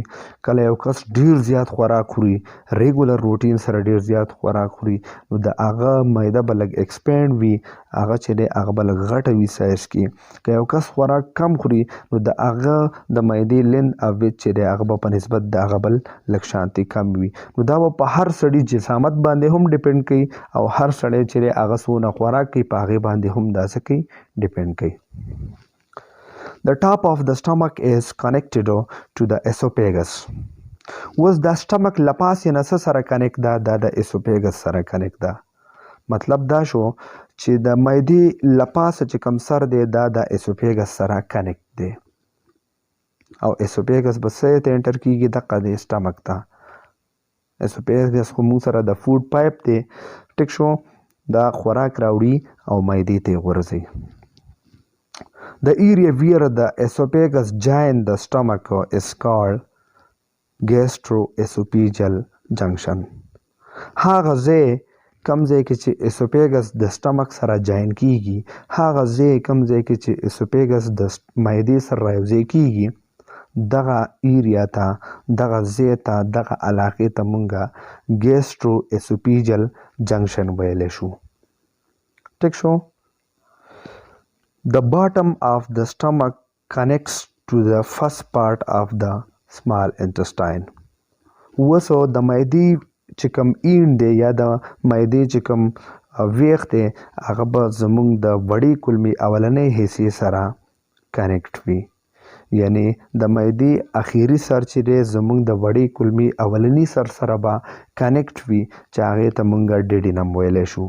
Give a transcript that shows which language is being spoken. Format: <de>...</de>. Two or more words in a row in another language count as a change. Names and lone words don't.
<ps>کله یو کس ډیر زیات خوراک خوري</ps> <en>regular routine</en> <ps>سره ډیر زیات خوراک خوري نو د هغه معده به لږ ایکسپینډ وي هغه چې دی هغه به لږ غټه وي سایز کې. که یو کس خوراک کم خوري نو د هغه د معدې لین او ویت چې دی هغه به په نسبت د هغه بل لږ شانتي کم وي. نو دا به په هر سړي جسامت باندې هم ډیپینډ کوي او هر سړی چې دی هغه څونه خوراک کوي په هغې باندې هم دا څه کوي ډیپینډ کوي.</ps> <en>The top of the stomach is connected to the esophagus.</en> <ps>اوس دا سټمک لپاسې نه څه سره کنیکټ ده دا د اسوفیګس سره کنیکټ ده. مطلب دا شو چې د معدې لپاسه چې کوم سر دی دا د اسوفیګس سره کنیکټ دی او اسوفیګس به څه ته انټر کیږي دقه د سټمک ته. اسوفیګس خو موږ سره د</ps> <en>food pipe</en> <ps>دی ټیک شو دا خوراک راوړي او معدې ته یې غورځوي.</ps> <en>The area where the esophagus joins the stomach is called gastroesophageal junction.</en> <ps>هغه ځای کوم ځای کې چې اسوفیګس د سټمک سره جاین کیږي هغه ځای کوم ځای کې چې اسوفیګس د معدې سره راوځي کیږي دغه ایریا ته دغه ځای ته دغه علاقې ته مونږه</ps> <en>gastroesophageal junction</en> <ps>ویلی شو. ټیک شو.</ps> <en>The bottom of the stomach connects to the first part of the small intestine.</en> <ps>وسو د معدې چې کوم این دی یا د معدې چې کوم ویښ دی هغه به زموږ د وړې کولمې اولنۍ حصې سره کنیکټ وي. یعنی د معدې اخیری سر چې دی زموږ د وړې کولمې اولني سر سره به کنیکټ وي چې هغې ته مونږ ډیډینم ویلی شو.</ps>